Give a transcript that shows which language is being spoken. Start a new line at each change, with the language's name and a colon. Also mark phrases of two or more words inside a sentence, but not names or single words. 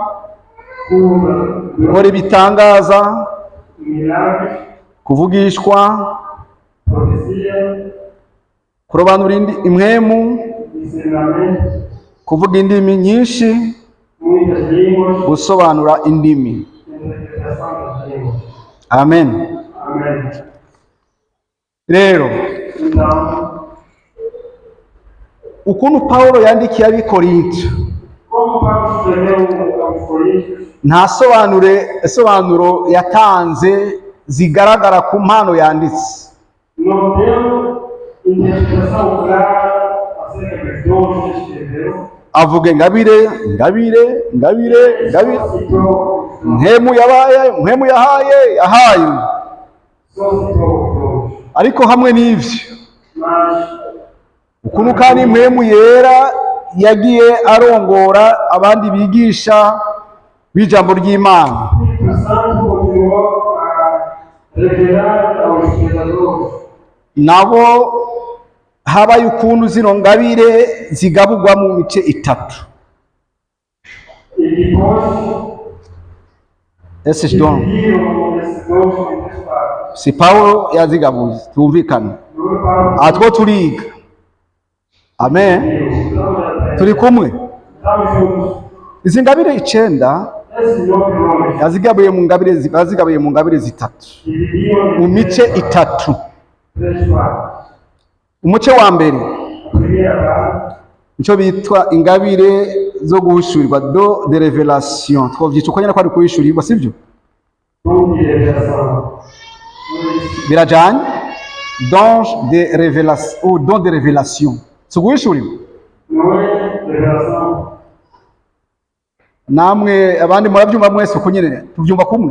Portuguese: cura,
Rundi: gukora ibitangaza,
Portuguese: milagres,
Rundi: kuvugishwa,
Portuguese: profecia,
Rundi: kurobanura impwemu,
Portuguese: discernimento,
Rundi: kuvuga indimi nyinshi,
Portuguese: muitas línguas,
Rundi: gusobanura indimi.
Portuguese: interpretação das línguas.
Rundi: Amen.
Portuguese: Amém.
Rundi: Rero
Portuguese: Então,
Rundi: ukuntu Pawulo yandikiye ab'Ikorinto
Portuguese: como Paulo escreveu aos Coríntios,
Rundi: nta sobanuro yatanze zigaragara ku mpano yanditse.
Portuguese: não deu interpretação clara acerca dos dons que escreveu.
Rundi: Avuga ingabire, ingabire, ingabire, ingabire.
Portuguese: Só citou os dons.
Rundi: Mpemu yahaye.
Portuguese: Só citou os dons.
Rundi: Ariko hamwe n'ivyo,
Portuguese: Mas,
Rundi: ukuntu kandi mpemu yera yagiye arongora abandi bigisha b'ijambo ry'Imana,
Portuguese: o Espírito Santo continuou a revelar aos predadores
Rundi: nabo habaye ukuntu zino ngabire zigaburwa mu mice itatu.
Portuguese: e depois Esses dons dividiram esses dons em três partes.
Rundi: si Paulo yazigabuye, tumvikana.
Portuguese: Não é Paulo
Rundi: Atwo turiga. Amen.
Portuguese: que deu,
Rundi: Turi kumwe.
Portuguese: estamos juntos.
Rundi: Izi ngabire 9
Portuguese: Esses 9 nomes
Rundi: yazigabuye mu ngabire zitatu,
Portuguese: dividiam
Rundi: mu
Portuguese: em
Rundi: mice itatu.
Portuguese: três partes.
Rundi: Umuce wa mbere
Portuguese: A primeira parte,
Rundi: nicyo bitwa ingabire zo guhishurirwa,
Portuguese: do de revelation.
Rundi: Twovyita uko nyene ko ari kuhishurirwa, sivyo?
Portuguese: dom de revelação.
Rundi: Birajanye
French: don de revelation ou don de revelation,
Rundi: si guhishurirwa.
Portuguese: Não é revelação.
Rundi: Namwe abandi murabyumva mwese uko nyene tubyumva kumwe.